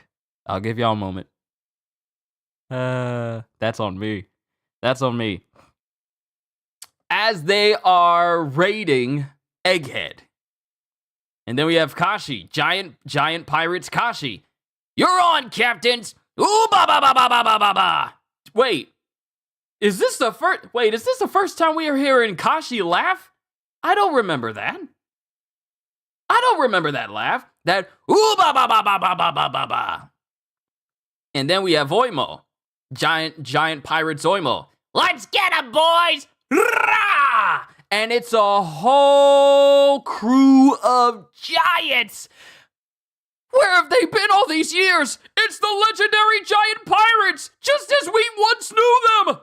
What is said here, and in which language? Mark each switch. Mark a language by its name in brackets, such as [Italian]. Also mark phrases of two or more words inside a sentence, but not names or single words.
[English] I'll give y'all a moment. That's on me. That's on me. As they are raiding Egghead. And then we have Kashi, giant pirates Kashi. You're on, captains. Ooh, ba ba ba ba ba ba ba ba. Wait. Is this the first time we are hearing Kashi laugh? I don't remember that. I don't remember that laugh. That ooh ba ba ba ba ba ba ba ba ba. And then we have Oimo. Giant pirates Oimo. Let's get 'em, boys! Rah! And it's a whole crew of giants. Where have they been all these years? It's the legendary giant pirates, just as we once knew them.